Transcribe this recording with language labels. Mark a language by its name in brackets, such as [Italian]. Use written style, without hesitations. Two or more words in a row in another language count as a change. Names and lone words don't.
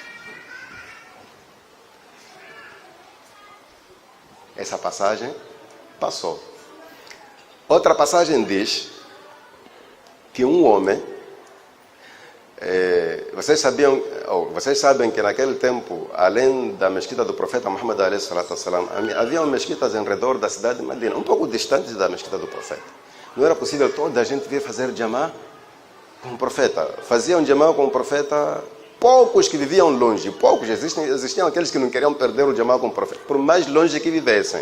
[Portuguese] Essa passagem passou. Outra passagem diz que um homem... Vocês sabem que naquele tempo, além da mesquita do profeta Muhammad [Arabic] عليه الصلاة والسلام, [Portuguese] havia mesquitas em redor da cidade de Medina, um pouco distantes da mesquita do profeta. Não era possível toda a gente vir fazer jamá com o profeta. Faziam jamá com o profeta poucos que viviam longe, poucos. Existiam aqueles que não queriam perder o jamá com o profeta, por mais longe que vivessem.